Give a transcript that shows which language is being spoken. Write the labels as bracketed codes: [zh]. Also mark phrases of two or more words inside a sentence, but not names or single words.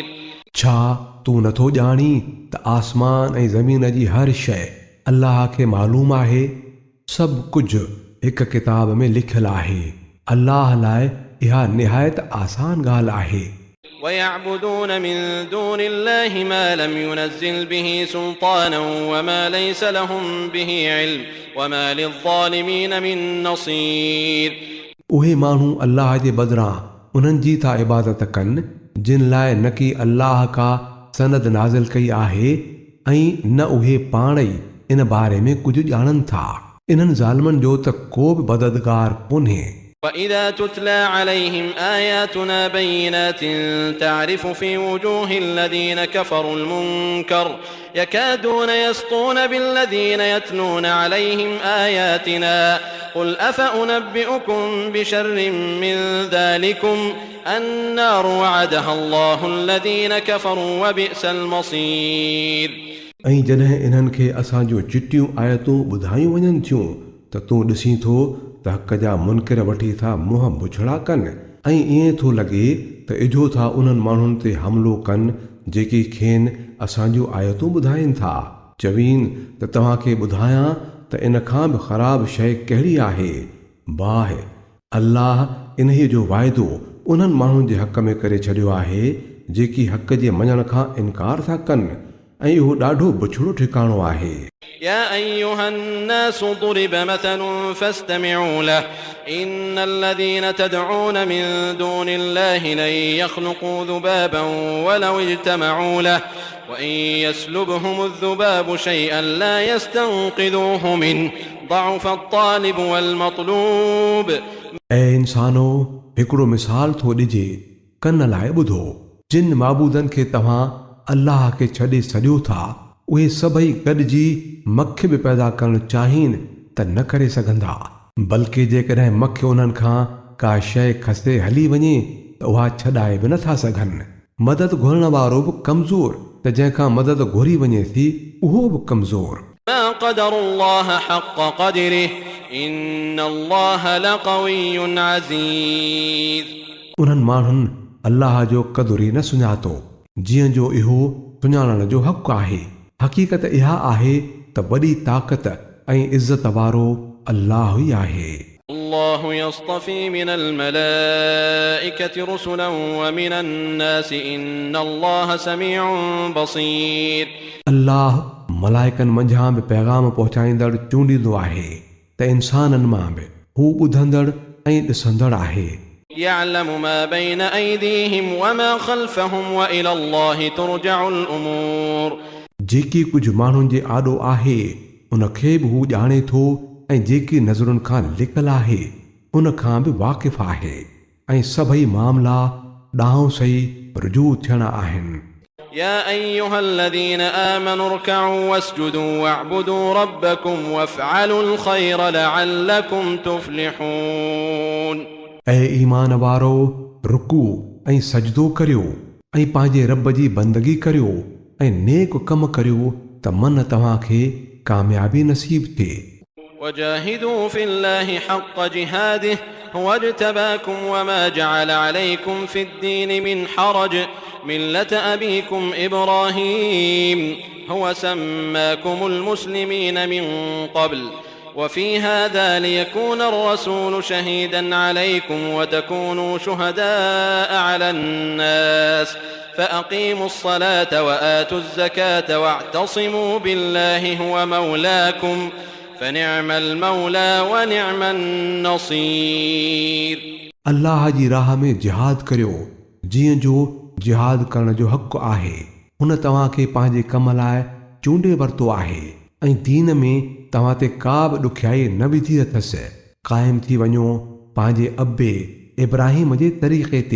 [sd] छा तूं नथो ॼाणी त आसमान ऐं ज़मीन जी हर शइ अल्लाह खे मालूम आहे। सभु कुझु हिकु किताब में लिखियलु आहे। अल्लाह लाइ इहा निहायत आसान ॻाल्हि आहे। [ar] ويعبدون من دون الله ما لم ينزل به سلطانا وما ليس لهم به علم وما للظالمين من نصير। [sd] उहे माण्हू अल्लाह जे बदिरां उन्हनि जी था इबादत कनि जिन लाइ न की अल्लाह का सनद नाज़िल कई आहे ऐं न उहे पाण ई इन बारे में कुझु ॼाणनि था। इन्हनि ज़ालिमनि जो त को बि मददगार कोन्हे। [ar] وإذا تتلى عليهم آياتنا بينات تعرف في وجوه الذين كفروا المنكر يكادون يسطون بالذين يتلون عليهم آياتنا قل أفأنبئكم بشر من ذلكم النار وعدها الله الذين كفروا وبئس المصير۔ [sd] ऐं जॾहिं इन्हनि खे असांजो चिटियूं आयतूं ॿुधायूं वञनि थियूं त तूं ॾिसीं थो त हक़ जा मुनकिर वठी था मुंहं बुछड़ा कनि ऐं ईअं थो लॻे त इझो था उन्हनि माण्हुनि ते हमिलो कनि जेकी खेनि असांजूं आयतूं ॿुधाइनि था। चवीन त तव्हांखे ॿुधायां त इन खां बि ख़राबु शइ कहिड़ी आहे। बाहि अल्लाह इन्हीअ जो वाइदो उन्हनि माण्हुनि जे हक़ में करे छॾियो आहे जेकी हक़ जे मञण खां इनकार था कनि ऐं इहो ॾाढो बुछड़ो ठिकाणो आहे। [ar] يا أيها الناس ضرب مثل فاستمعوا له إن الذين تدعون من دون الله لن يخلقوا ذبابا ولو اجتمعوا له وإن يسلبهم الذباب شيئا لا يستنقذوه منه ضعف الطالب والمطلوب۔ [sd] ऐं इंसानो हिकिड़ो मिसाल थो ॾिजे कन लाइ ॿुधो। जिन माबूदनि खे तव्हां अल्लाह खे छॾे छॾियो था उहे सभई गॾिजी मख बि पैदा करणु चाहीनि त न करे सघंदा। बल्कि जेकॾहिं मख उन्हनि खां का शइ खसे हली वञे त उहा छॾाए बि नथा सघनि। मदद घुरण वारो बि कमज़ोर त जंहिंखां मदद घुरी वञे थी उहो बि कमज़ोर। [ar] ما قدر الله حق قدره إن الله لقوي عزيز۔ [sd] उन्हनि माण्हुनि अल्लाह जो क़दुरु ई न सुञातो जीअं जो इहो सुञाणण जो हक़ आहे। हक़ीक़त इहा आहे त वॾी ताक़त ऐं इज़त वारो अल्लाह ई आहे। [ar] الله يصطفي من الملائكة رسلا ومن الناس إن الله سميع بصير [sd] अल्लाह मलाइकनि मंझां बि पैगाम पहुचाईंदड़ चूंडींदो आहे त इंसाननि मां बि हू ॿुधंदड़ ऐं ॾिसंदड़ आहे। [ar] يعلم ما بين أيديهم وما خلفهم وإلى الله ترجع الأمور [sd] जेकी कुझु माण्हुनि जे आॾो आहे उन खे बि हू ॼाणे थो ऐं जेकी नज़रुनि खां लिकल आहे उन खां बि वाक़िफ़ आहे ऐं सभई मामला ॾांहुं सही रुजू थियणा आहिनि। [ar] يا أيها الذين آمنوا اركعوا واسجدوا واعبدوا ربكم وافعلوا الخير لعلكم تفلحون [sd] ऐं ईमान वारो रुकू ऐं सजदो करियो ऐं पंहिंजे रब जी बंदगी करियो ऐं नेक कम करियो त मन तव्हांखे कामयाबी नसीब थिए। [ar] وجاهدوا في الله حق جهاده هو اجتباكم وما جعل عليكم في الدين من حرج ملة أبيكم إبراهيم هو سماكم المسلمين من قبل وفي هذا ليكون الرسول شهيدا عليكم وتكونوا شهداء على الناس فأقيموا الصلاة وآتوا الزكاة واعتصموا بالله هو مولاكم فنعم المولى ونعم النصير [sd] अल्लाह जी राह में जिहाद करियो जीअं जो जिहाद करण जो हक़ आहे। हुन तव्हांखे पंहिंजे कम लाइ चूंडे वरितो आहे ऐं दीन में तव्हां ते का बि ॾुखियाई न विधी अथसि। क़ाइमु थी वञो पंहिंजे अबे इब्राहिम जे तरीक़े ते।